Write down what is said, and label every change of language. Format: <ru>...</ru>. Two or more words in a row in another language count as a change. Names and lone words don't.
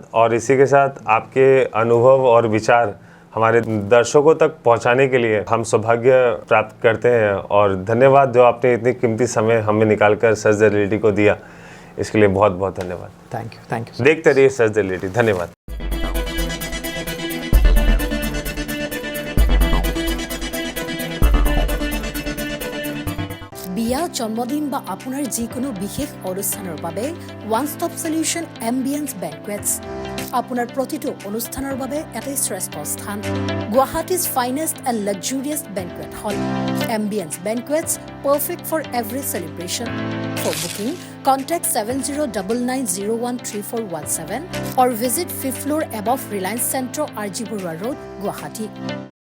<hi>और इसी के साथ आपके अनुभव और विचार हमारे दर्शकों तक पहुंचाने के लिए हम सौभाग्य प्राप्त करते हैं, और धन्यवाद जो आपने इतनी कीमती समय हमें निकालकर सर्च द रियलिटी को दिया, इसके लिए बहुत बहुत धन्यवाद।</hi> <en>thank you.</en> <hi>देखते रहिए सर्च द रियलिटी। धन्यवाद।</hi> <as>বিয়া, জন্মদিন বা আপোনাৰ যিকোনো বিশেষ অনুষ্ঠানৰ বাবে</as> <en>one stop solution</en> <as>এম্বিয়েন্স বেংকুৱেটছ আপোনাৰ প্ৰতিটো অনুষ্ঠানৰ বাবে এটাই শ্ৰেষ্ঠ স্থান।</as> <en>Guwahati's finest and luxurious banquet hall. Ambience Banquets, perfect for every celebration. for booking contact 7099013417 or visit 5th floor above Reliance Centro, RG Burwa Road, Guwahati.</en>